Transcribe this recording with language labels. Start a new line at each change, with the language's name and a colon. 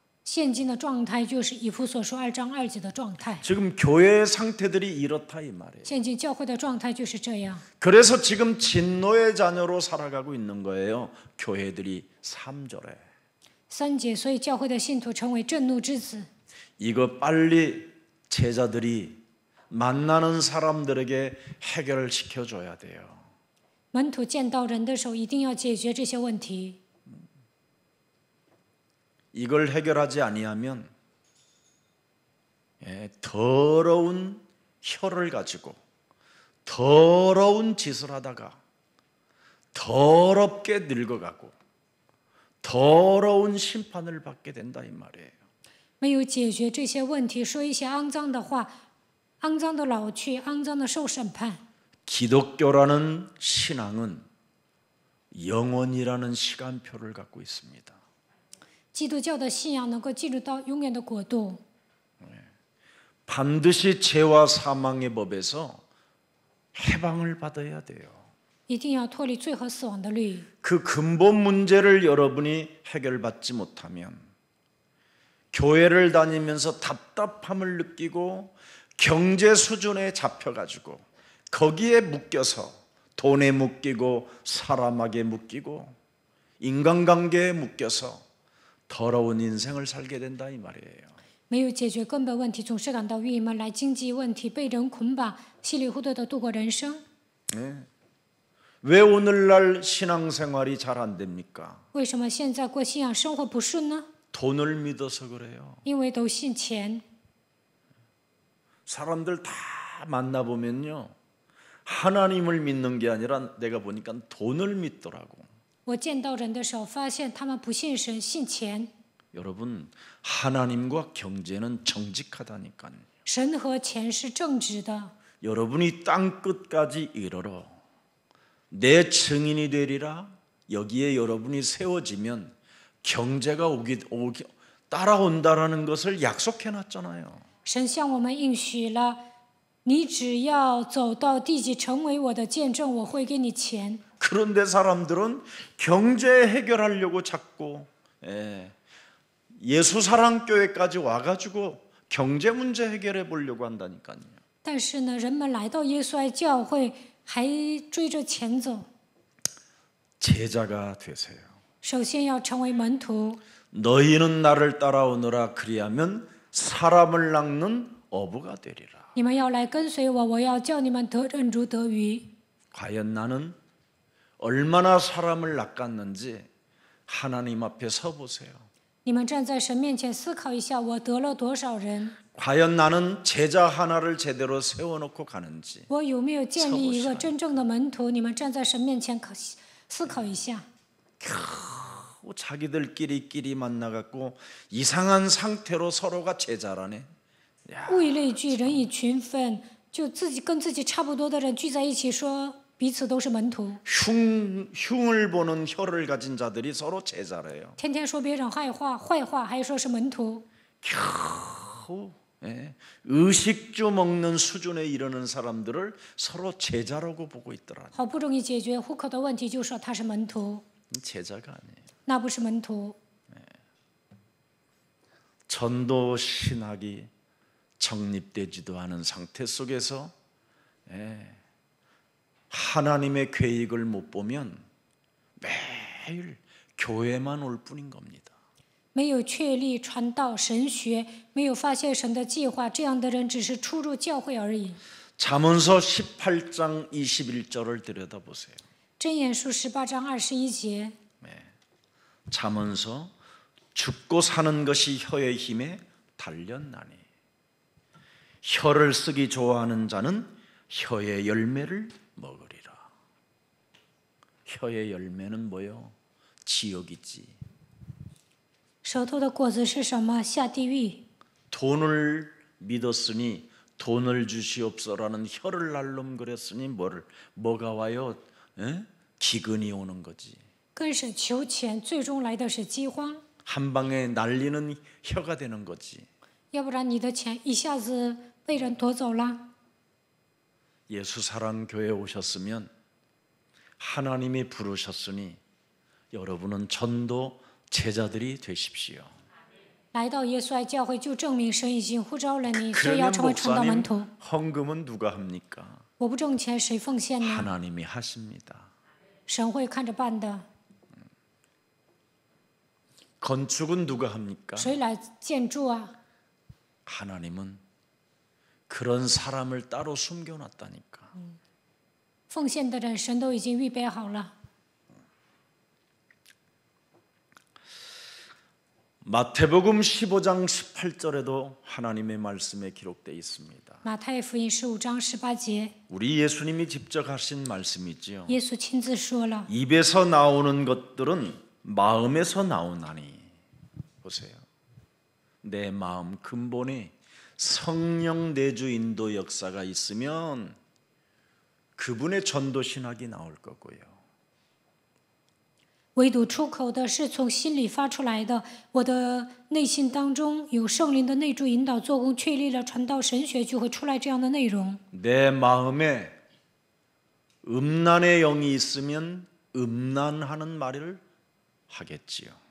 Chinese: 现今的状态就是以弗所书2章2节的状态。
Korean: 지금 교회의 상태들이 이렇다 이 말이에요.
Chinese: 现今教会的状态就是这样。
Korean: 그래서 지금 진노의 자녀로 살아가고 있는 거예요. 교회들이 3절에.
Chinese: 3节，所以教会的信徒成为震怒之子。
Korean: 이거 빨리 제자들이 만나는 사람들에게 해결을 시켜줘야 돼요.
Chinese: 门徒见到人的时候，一定要解决这些问题。
Korean: 이걸 해결하지 아니하면 더러운 혀를 가지고 더러운 짓을 하다가 더럽게 늙어가고 더러운 심판을 받게 된다 이 말이에요.
Chinese: 没有解决这些问题，说一些肮脏的话，肮脏的老去，肮脏的受审判。
Korean: 기독교라는 신앙은 영원이라는 시간표를 갖고 있습니다.
Chinese: 基督教的信仰能够进入到永远的国度，
Korean: 반드시 죄와 사망의 법에서 해방을 받아야 돼요.
Chinese: 一定要脱离罪和死亡的律。
Korean: 그 근본 문제를 여러분이 해결받지 못하면 교회를 다니면서 답답함을 느끼고 경제 수준에 잡혀가지고 거기에 묶여서 돈에 묶이고 사람에게 묶이고 인간관계에 묶여서 더러운 인생을 살게 된다 이 말이에요.
Chinese: 没有解决根本问题，总是感到郁闷，来经济问题被人捆绑，稀里糊涂的度过人生。
Korean: 왜 오늘날 신앙생활이 잘 안 됩니까?
Chinese: 为什么现在过信仰生活不顺呢？
Korean: 돈을 믿어서 그래요.
Chinese: 因为都信钱。
Korean: 사람들 다 만나보면요, 하나님을 믿는 게 아니라 내가 보니까 돈을 믿더라고.
Chinese: 我见到人的时候，发现他们不信神，信钱。
Korean: 여러분, 하나님과 경제는 정직하다니까요.
Chinese: 神和钱是正直的。
Korean: 여러분이 땅 끝까지 이르러 내 증인이 되리라. 여기에 여러분이 세워지면 경제가 따라온다라는 것을 약속해놨잖아요.
Chinese: 神向我们应许了，你只要走到地极，成为我的见证，我会给你钱。
Korean: 그런데 사람들은 경제 해결하려고 자꾸 예수 사랑 교회까지 와가지고 경제 문제 해결해 보려고 한다니까요.
Chinese: 但是呢，人们来到耶稣爱教会，还追着钱走。
Korean: 제자가 되세요.
Chinese: 首先要成为门徒。
Korean: 너희는 나를 따라오너라. 그리하면 사람을 낚는 어부가 되리라.
Chinese: 你们要来跟随我，我要叫你们得人如得鱼。
Korean: 과연 나는 얼마나 사람을 낚았는지 하나님 앞에 서 보세요.
Chinese: 你们站在神面前思考一下，我得了多少人？
Korean: 과연 나는 제자 하나를 제대로 세워놓고 가는지.
Chinese: 我有没有建立一个真正的门徒？你们站在神面前思考一下。
Korean: 자기들끼리 만나갖고 이상한 상태로 서로가 제자라네.
Chinese: 物以类聚，人以群分，就跟自己差不多的人聚在一起说彼此都是门徒。
Korean: 흉을 보는 혀를 가진 자들이 서로 제자래요.
Chinese: 天天说别人坏话，还说是门徒。
Korean: 겨우 의식주 먹는 수준에 이르는 사람들을 서로 제자라고 보고 있더라.
Chinese: 好不容易解决户口的问题，就说他是门徒，
Korean: 제자가 아니에요.
Chinese: 那不是门徒。
Korean: 전도 신학이 정립되지도 않은 상태 속에서 하나님의 계획을 못 보면 매일 교회만 올 뿐인 겁니다.
Chinese: 没有确立传道神学，没有发现神的计划，这样的人只是出入教会而已。
Korean: 잠언서 18장 21절을 들여다보세요.
Chinese: 箴言书18章21节。
Korean: 잠언서 죽고 사는 것이 혀의 힘에 달렸나니 혀를 쓰기 좋아하는 자는 혀의 열매를 먹으리라. 혀의 열매는 뭐요? 지옥이지.
Chinese: 舌头的果子是什么？下地狱。
Korean: 돈을 믿었으니 돈을 주시옵소라는 혀를 날름거렸으니 뭐가 와요? 기근이 오는 거지.
Chinese: 跟神求钱，最终来的是饥荒。
Korean: 한 방에 날리는 혀가 되는 거지.
Chinese: 要不然你的钱一下子被人夺走了。
Korean: 예수 사랑 교회에 오셨으면 하나님이 부르셨으니 여러분은 전도 제자들이 되십시오.
Chinese: 来到耶稣爱教会，就证明神已经呼召了你，所以
Korean: 그러면
Chinese: 要成为传道门
Korean: 목사님
Chinese: 徒。
Korean: 헌금은 누가 합니까?
Chinese: 我不挣钱，谁奉献呢？
Korean: 하나님이 하십니다.
Chinese: 神会看着办的。
Korean: 건축은 누가 합니까?
Chinese: 谁来建筑啊？
Korean: 하나님은 그런 사람을 따로 숨겨놨다니까.
Chinese: 奉献的人，神都已经预备好了。
Korean: 마태복음 15장 18절에도 하나님의 말씀에 기록되어 있습니다.
Chinese: 马太福音15章18节，
Korean: 우리 예수님이 직접 하신 말씀이지요.
Chinese: 耶稣亲自说了：
Korean: 입에서 나오는 것들은 마음에서 나오나니. 보세요. 내 마음 근본에 성령 내주 인도 역사가 있으면 그분의 전도 신학이 나올 거고요.
Chinese: 唯独出口的是从心里发出来的。我的内心当中有圣灵的内助引导做工，确立了传道神学，就会出来这样的内容。
Korean: 내 마음에 음란의 영이 있으면 음란하는 말을 하겠지요.